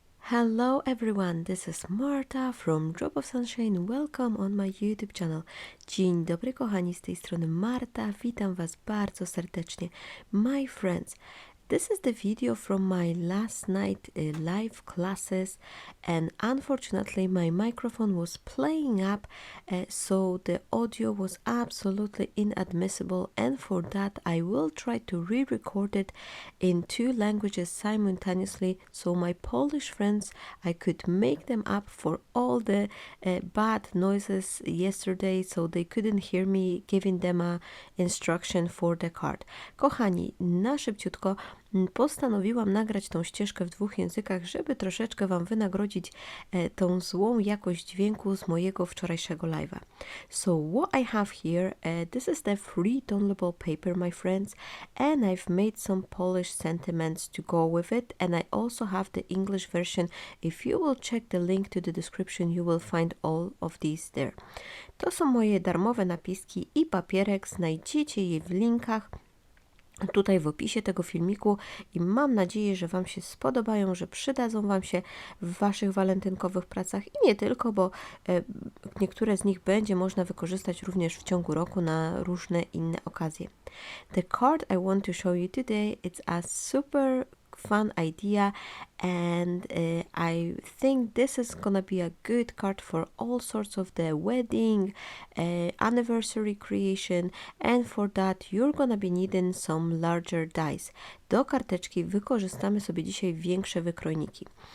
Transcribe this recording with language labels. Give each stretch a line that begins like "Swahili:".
English: Hello everyone, this is Marta from Drop of Sunshine. Welcome on my YouTube channel.
Polish: Dzień dobry kochani, z tej strony Marta. Witam Was bardzo serdecznie.
English: My friends, this is the video from my last night live classes, and unfortunately my microphone was playing up, so the audio was absolutely inadmissible, and for that I will try to re-record it in 2 languages simultaneously, so my Polish friends, I could make them up for all the bad noises yesterday, so they couldn't hear me giving them a instruction for the card.
Polish: Kochani, na szybciutko postanowiłam nagrać tą ścieżkę w 2 językach, żeby troszeczkę Wam wynagrodzić tą złą jakość dźwięku z mojego wczorajszego live'a.
English: So what I have here, this is the free downloadable paper, my friends, and I've made some Polish sentiments to go with it, and I also have the English version. If you will check the link to the description, you will find all of these there.
Polish: To są moje darmowe napiski i papierek, znajdziecie je w linkach tutaj w opisie tego filmiku i mam nadzieję, że Wam się spodobają, że przydadzą Wam się w Waszych walentynkowych pracach i nie tylko, bo niektóre z nich będzie można wykorzystać również w ciągu roku na różne inne okazje.
English: The card I want to show you today, it's a super fun idea, and I think this is gonna be a good card for all sorts of the wedding, anniversary creation, and for that you're gonna be needing some larger dies.
Polish: Do karteczki wykorzystamy sobie dzisiaj większe wykrojniki.